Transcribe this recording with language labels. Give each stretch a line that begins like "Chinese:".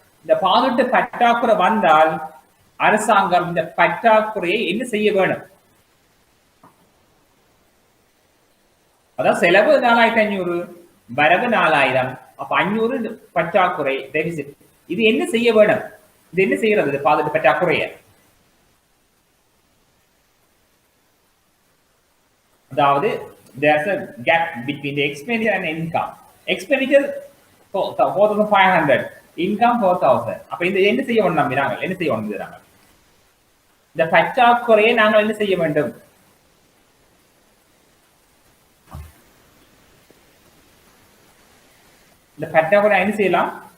Tamil: இந்த பாதுட்டு பற்றாக்குறை வந்தால் அரசாங்கம் இந்த பற்றாக்குறையை என்ன செய்ய வேணும்? அதாவது செலவு 4500, வரவு 4000, அப்ப 500 பற்றாக்குறை டெபிசிட். இது என்ன செய்ய வேணும்? இது என்ன செய்யறது பாதுட்டு பற்றாக்குறைய?
English: அதாவது there's a gap between the expenditure and income. Expenditure 4500, income 4000.
Tamil: அப்ப இந்த என்ன செய்ய வேணும் நம்பினாங்க? என்ன செய்ய வேணும்? இந்த பற்றாக்குறையை நாங்கள் என்ன செய்ய வேண்டும்? இந்த பற்றாக்குறை என்ன செய்யலாம்?